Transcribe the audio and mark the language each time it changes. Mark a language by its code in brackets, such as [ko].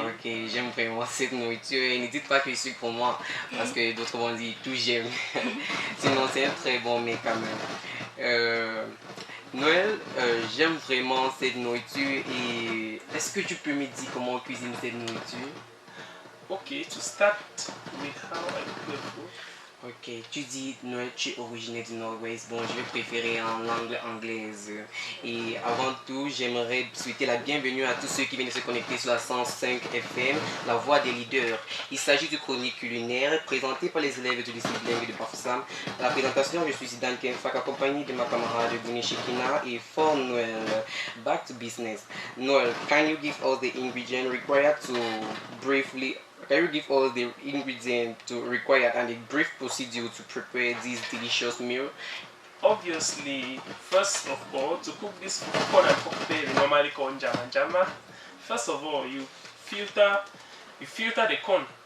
[fr] Ok, j'aime vraiment cette nourriture. Et ne dites pas que c'est pour moi, parce que d'autres vont dire tout j'aime. Sinon, c'est un très bon mets quand même. Noël, j'aime vraiment cette nourriture et est-ce que tu peux me dire comment on cuisine cette nourriture? [en] Okay, to start with how I cook the food. [fr] Ok, tu dis Noël, tu es originaire du Nord-Ouest. Bon, je vais préférer en langue anglaise. Et avant tout, j'aimerais souhaiter la bienvenue à tous ceux qui viennent de se connecter sur la 105 FM, la voix des leaders. Il s'agit de chronique culinaire présentée par les élèves du lycée bilingue de Bafoussam. À la présentation, je suis Zidane Kenfak, accompagné de ma camarade Gouni Shekina et Fort Noël. [en] Back to business. Noël, can you give us the ingredients required to briefly... Can you give us the ingredients required and the brief procedure to prepare this delicious meal? obviously, first of all, to cook this corn and huckleberry, normally called jama jama, first of all, you filter the corn.